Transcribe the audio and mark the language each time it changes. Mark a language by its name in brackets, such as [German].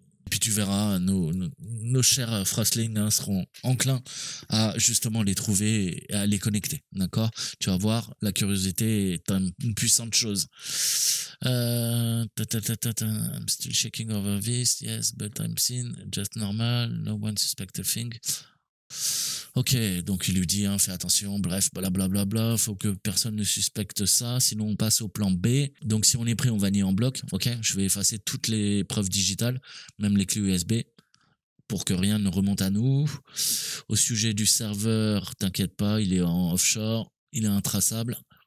[French] Puis tu verras, nos chers Frostling hein, seront enclins à justement les trouver et à les connecter. D'accord? Tu vas voir, la curiosité est une puissante chose. [English] I'm still shaking over this, yes, but I'm seen, just normal, no one suspect a thing. [French] Ok, donc il lui dit, hein, fais attention, bref, blablabla, faut que personne ne suspecte ça, sinon on passe au plan B. Donc si on est prêt, on va nier en bloc, ok, je vais effacer toutes les preuves digitales, même les clés USB, pour que rien ne remonte à nous. Au sujet du serveur, t'inquiète pas, il est en offshore, il est intraçable.